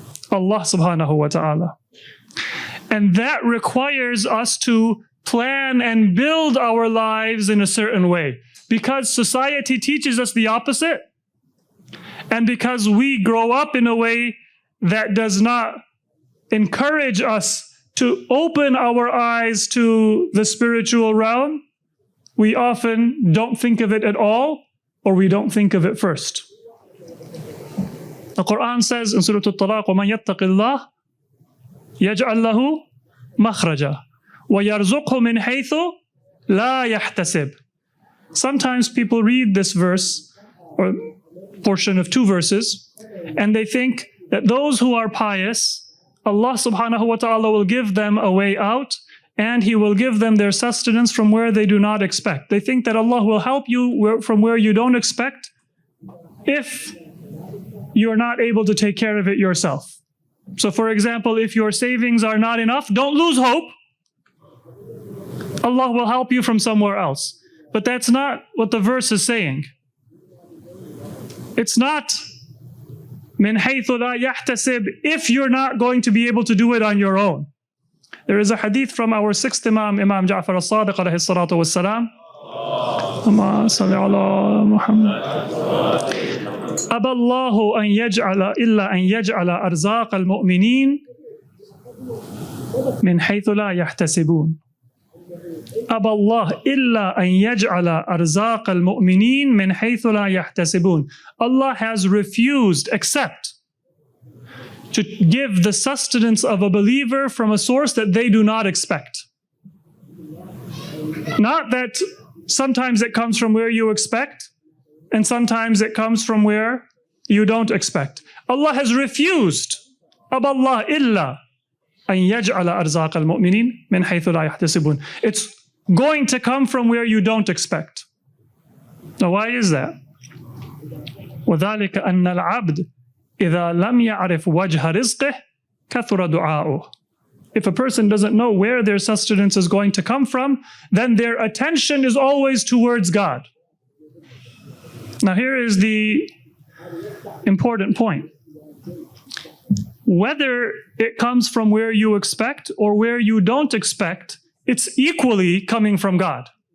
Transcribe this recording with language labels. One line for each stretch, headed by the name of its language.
English: Allah subhanahu wa ta'ala. And that requires us to plan and build our lives in a certain way, because society teaches us the opposite, and because we grow up in a way that does not encourage us to open our eyes to the spiritual realm. We often don't think of it at all, or we don't think of it first.
Arabic: The Quran says in Surah Al-Talaq, وَمَنْ يَتَّقِ اللَّهِ يَجْعَلْ لَهُ مَخْرَجًا وَيَرْزُقْهُ مِنْ حَيْثُ لَا يَحْتَسِبْ.
English: Sometimes people read this verse, or portion of 2 verses, and they think that those who are pious, Allah subhanahu wa ta'ala will give them a way out, and He will give them their sustenance from where they do not expect. They think that Allah will help you from where you don't expect if you're not able to take care of it yourself. So for example, if your savings are not enough, don't lose hope. Allah will help you from somewhere else. But that's not what the verse is saying. It's not
Arabic: min haythu la yahtasib,
English: if you're not going to be able to do it on your own. There is a hadith from our 6th Imam, Imam Ja'far al-Sadiq alayhi salatu wassalam.
Arabic: Allahumma salli ala Muhammad. أبى الله أن يجعل إلا أن يجعل أرزاق المؤمنين من حيث لا يحتسبون. أبى الله إلا أن يجعل أرزاق المؤمنين من حيث لا يحتسبون.
English: Allah has refused, except to give the sustenance of a believer from a source that they do not expect. Not that sometimes it comes from where you expect, and sometimes it comes from where you don't expect. Allah has refused.
Arabic: أبى الله إلا أن يجعل أرزاق المؤمنين من حيث لا يحتسبون.
English: It's going to come from where you don't expect. Now, why is that?
Arabic: وذلك أن العبد إذا لم يعرف وجه رزقه كثر دعاؤه.
English: If a person doesn't know where their sustenance is going to come from, then their attention is always towards God. Now, here is the important point. Whether it comes from where you expect or where you don't expect, it's equally coming from God.